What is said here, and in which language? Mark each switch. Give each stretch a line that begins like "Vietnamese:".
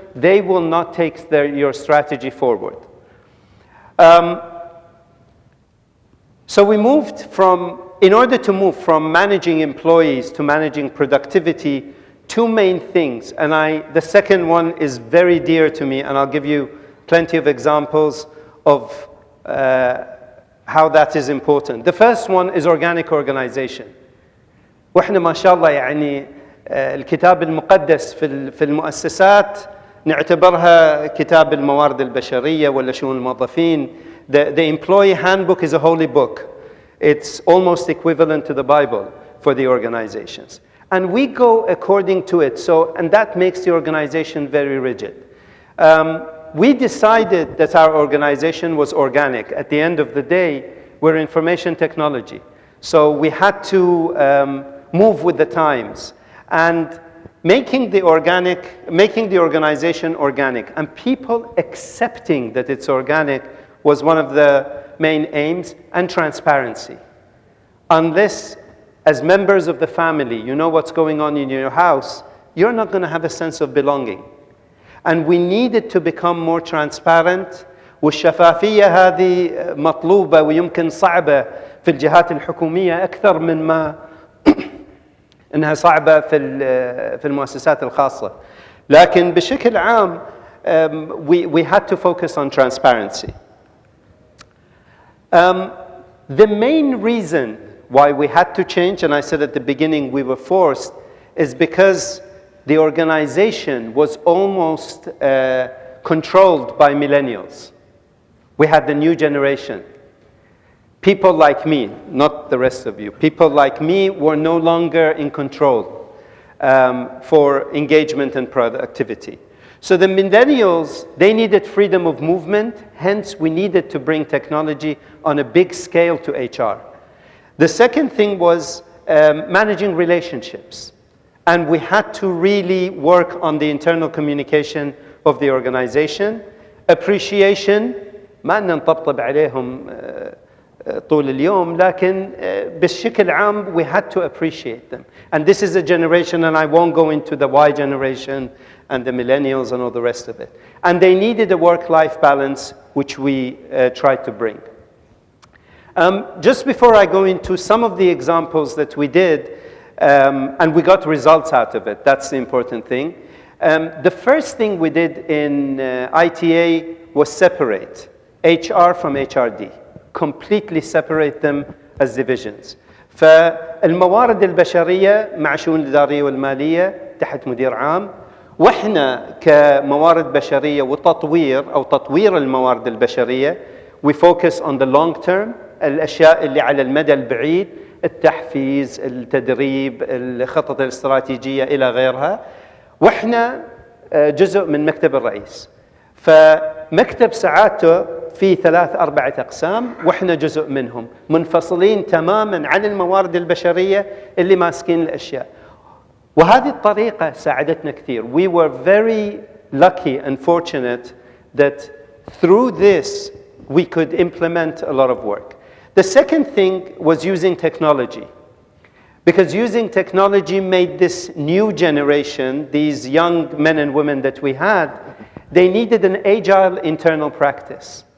English: They will not take your strategy forward. So we moved from, in order to move from managing employees to managing productivity, two main things. And the second one is very dear to me, and I'll give you plenty of examples of how that is important. The first one is organic organization.
Arabic: وإحنا ما شاء الله يعني الكتاب المقدس في المؤسسات نعتبرها كتاب الموارد البشرية ولا شؤون الموظفين.
English: The employee handbook is a holy book. It's almost equivalent to the Bible for the organizations. And we go according to it. And that makes the organization very rigid. We decided that our organization was organic. At the end of the day, we're information technology. So we had to move with the times. And making the organization organic and people accepting that it's organic was one of the main aims, and transparency. Unless, as members of the family, you know what's going on in your house, you're not going to have a sense of belonging. And we needed to become more transparent.
Arabic: والشفافية هذه مطلوبة ويمكن صعبة في الجهات الحكومية أكثر من ما إنها صعبة في المؤسسات الخاصة. لكن بشكل عام,
English: we had to focus on transparency. The main reason why we had to change, and I said at the beginning we were forced, is because the organization was almost controlled by millennials. We had the new generation. People like me, not the rest of you, people like me were no longer in control for engagement and productivity. So the millennials, they needed freedom of movement, hence we needed to bring technology on a big scale to HR. The second thing was managing relationships. And we had to really work on the internal communication of the organization. Appreciation,
Arabic: ما نطبطب عليهم طول اليوم, لكن بشكل عام
English: we had to appreciate them. And this is a generation, and I won't go into the Y generation and the millennials and all the rest of it. And they needed a work-life balance, which we tried to bring. Just before I go into some of the examples that we did, and we got results out of it, that's the important thing. The first thing we did in ITA was separate HR from HRD. Completely separate them as divisions.
Arabic: فالموارد البشرية مع شؤون الإدارية والمالية تحت مدير عام، وإحنا كموارد بشرية وتطوير أو تطوير الموارد البشرية
English: we focus on the long term،
Arabic: الأشياء اللي على المدى البعيد، التحفيز، التدريب، الخطط الاستراتيجية إلى غيرها، وإحنا جزء من مكتب الرئيس. فمكتب سعادته في 3-4 أقسام وإحنا جزء منهم، منفصلين تماماً عن الموارد البشرية اللي ماسكين الأشياء. وهذه الطريقة ساعدتنا كثير.
English: We were very lucky and fortunate that through this we could implement a lot of work. The second thing was using technology. Because using technology made this new generation, these young men and women that we had, they needed an agile internal practice.